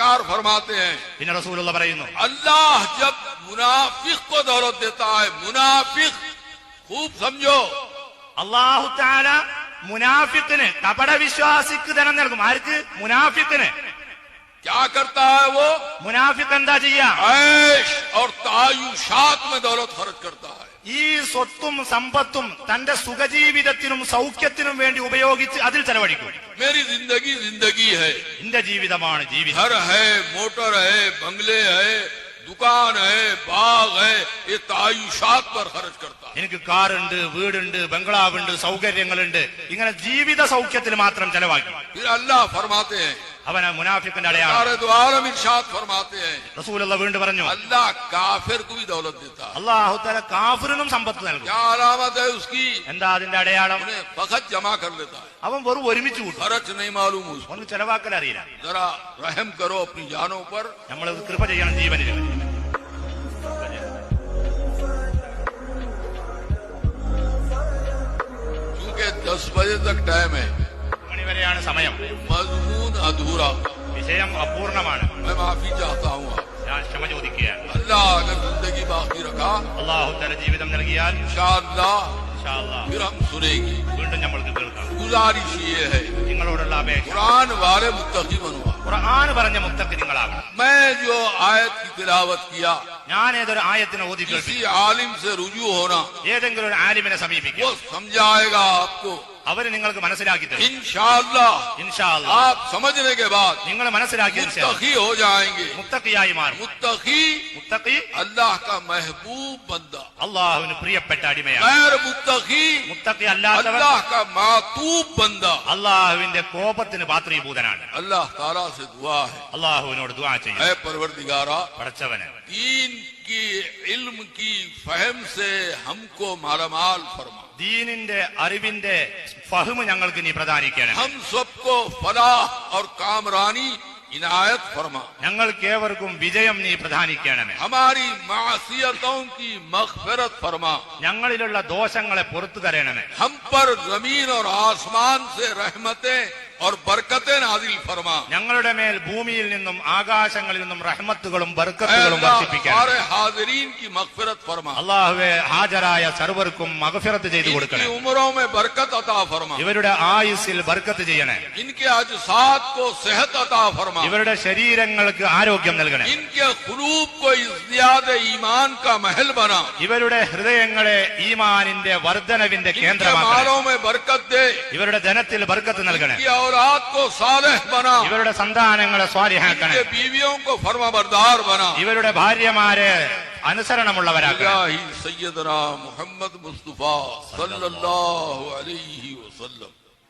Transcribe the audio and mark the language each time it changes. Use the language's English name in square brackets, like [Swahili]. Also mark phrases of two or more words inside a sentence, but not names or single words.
[Hindi] सरकार फरमाते हैं [Malayalam] പിന്നെ റസൂലുള്ള പറയുന്നു [Hindi] अल्लाह जब मुनाफिक को दौलत देता है, मुनाफिक खूब समझो, [Arabic] الله تعالى [Malayalam] മുനാഫിക്കിന് കപട വിശ്വാസിക്ക് ധനം നൽകും. ആർക്ക്? മുനാഫിക്കിന്. [Hindi] क्या करता है वो? [Malayalam] മുനാഫിക്ക് എന്താ ചെയ്യാ? [Hindi] ऐश और तायुशात में दौलत खर्च करता है. [Malayalam] ഈ സ്വത്തും സമ്പത്തും തന്റെ സുഖജീവിതത്തിനും സൗഖ്യത്തിനും വേണ്ടി ഉപയോഗിച്ച് അതിൽ ചെലവഴിക്കും. [Hindi] मेरी जिंदगी जिंदगी है, [Malayalam] എന്റെ ജീവിതമാണ് ജീവിതം. [Hindi] घर है, मोटर है, बंगले है, दुकान है, बाग है, ये तायुशात पर खर्च करता है. [Malayalam] എനിക്ക് കാറുണ്ട്, വീടുണ്ട്, ബംഗ്ലാവുണ്ട്, സൗകര്യങ്ങളുണ്ട്. ഇങ്ങനെ ജീവിത സൗഖ്യത്തിൽ മാത്രം ചെലവാക്കി. [Hindi] फिर अल्लाह फरमाते हैं, [Malayalam] അവന് മുനാഫിക്കിന്റെ അടയാളം. [Hindi] इरशाद फरमाते हैं, [Malayalam] റസൂലുള്ള വീണ്ടും പറഞ്ഞു, [Hindi] अल्लाह काफिर को भी दौलत देता है. [Arabic] الله تعالى [Malayalam] കാഫിറിനും സമ്പത്ത് നൽകും. [Hindi] क्या अलामत है उसकी? [Malayalam] എന്താ അതിന്റെ അടയാളം? [Hindi] उन्हें वक्त जमा कर लेता है, [Malayalam] അവൻ വെറും ഒരുമിച്ച് കൂട്ടും. [Hindi] खर्च नहीं मालूम उसको. [Malayalam] അവന് ചെലവാക്കൽ അറിയില്ല. [Hindi] जरा रहम करो अपनी जानों पर. [Malayalam] നമ്മൾ കൃപ ചെയ്യണം ജീവനിൽ. [Hindi] क्योंकि 10 बजे तक टाइम है, [Malayalam] മണിവരെയാണ് സമയം. [Hindi] मजमून अधूरा, [Malayalam] വിഷയം അപൂർണമാണ്. [Hindi] मैं माफी चाहता हूँ. [Malayalam] ഞാൻ ക്ഷമ ചോദിക്കുകയാണ്. [Hindi] अल्लाह अगर जिंदगी बाकी रखा, [Arabic] الله تعالى [Malayalam] ജീവിതം നൽകിയാൽ [Arabic] إن شاء الله إن شاء الله [Hindi] फिर हम सुनेंगे. [Malayalam] വീണ്ടും നമ്മൾക്ക് കേൾക്കാം. [Hindi] गुजारिश ये है, [Malayalam] നിങ്ങളോടുള്ള അപേക്ഷ, [Hindi] कुरान वाले मुत्तकी बनवा. [Malayalam] ഖുർആൻ പറഞ്ഞ മുത്തഖി നിങ്ങളാകണം. [Hindi] मैं जो आयत की तिलावत किया, [Malayalam] ഞാൻ ഏതൊരു ആയത്തിനെ ഓതി കേൾപ്പിച്ചു, [Hindi] किसी आलिम से रुजू होना, [Malayalam] ഏതെങ്കിലും ഒരു ആലിമിനെ സമീപിക്കുക, [Hindi] वो समझाएगा आपको. [Malayalam] അവര് നിങ്ങൾക്ക് മനസ്സിലാക്കി തരും. [Arabic] إن شاء الله إن شاء الله [Hindi] आप समझने के बाद [Malayalam] നിങ്ങൾ മനസ്സിലാക്കിയതിന് ശേഷം [Hindi] मुत्तकी हो जाएंगे. [Malayalam] മുത്തഖിയായി മാറും. [Hindi] मुत्तकी [Malayalam] മുത്തഖി [Hindi] अल्लाह का महबूब बंदा, [Malayalam] അള്ളാഹുവിന് പ്രിയപ്പെട്ട അടിമയാണ്. [Hindi] गैर मुत्तकी [Malayalam] മുത്തഖി അല്ലാത്തവൻ [Hindi] अल्लाह का मातूब बंदा. [Malayalam] അള്ളാഹുവിന്റെ കോപത്തിന് പാത്രീഭൂതനാണ്. [Arabic] الله تعالى [Hindi] से दुआ है, [Malayalam] അള്ളാഹുവിനോട് ദുആ ചെയ്യും, [Hindi] ऐ परवरदिगारा, [Malayalam] പടച്ചവനെ [Hindi] दीन की इल्म की फहम से हमको मालामाल फरमा. [Malayalam] ദീനിന്റെ അറിവിന്റെ ഫഹ്മ് ഞങ്ങൾക്ക് നീ പ്രദാനിക്കണം. [Hindi] हम सबको फलाह और कामरानी इनायत फरमा. [Malayalam] ഞങ്ങൾക്ക് ഏവർക്കും വിജയം നീ പ്രദാനിക്കണമേ. [Hindi] हमारी मासियतों की मग़फ़िरत फरमा. [Malayalam] ഞങ്ങളിലുള്ള ദോഷങ്ങളെ പുറത്തു തരണമേ. [Hindi] हम पर जमीन और आसमान से रहमतें और बरकतें नाजिल फरमा. [Malayalam] ഞങ്ങളുടെ മേൽ ഭൂമിയിൽ നിന്നും ആകാശങ്ങളിൽ നിന്നും റഹ്മത്തുകളും [Hindi] ऐ [Malayalam] ബർക്കത്തുകളും [Hindi] अल्लाह, [Malayalam] വർഷിപ്പിക്കണം. [Hindi] सारे हाज़िरीन की मग़फ़िरत फरमा. [Malayalam] അള്ളാഹുവെ ഹാജരായ സർവർക്കും മഗ്ഫിറത്ത് ചെയ്തു [Hindi] इनकी [Malayalam] കൊടുക്കണം. [Hindi] उम्रों में बरकत अता फरमा. [Malayalam] ഇവരുടെ ആയുസ്സിൽ ബർക്കത്ത് ചെയ്യണേ. [Hindi] इनके अजसाद को सेहत अता फरमा. [Malayalam] ഇവരുടെ ശരീരങ്ങൾക്ക് ആരോഗ്യം നൽകണേ. [Hindi] इनके ഖുലൂബ് को इज़्दियाद ईमान का महल बना. [Malayalam] ഇവരുടെ ഹൃദയങ്ങളെ ഈമാനിന്റെ വർധനവിന്റെ [Hindi] इनके [Malayalam] കേന്ദ്രമാക്കണം. [Hindi] मालों में बरकत दे. [Malayalam] ഇവരുടെ ധനത്തിൽ ബർക്കത്ത് നൽകണേ. [Hindi] इनकी औलाद को सालेह बना. [Malayalam] ഇവരുടെ സന്താനങ്ങളെ സ്വാലിഹാക്കണേ. [Hindi] इनके बीवियों को फरमाबरदार बना. [Malayalam] ഇവരുടെ ഭാര്യമാരെ അനുസരണമുള്ളവരാക്കണം. [Arabic] إلهي سيدنا محمد مصطفى صلى الله عليه وسلم.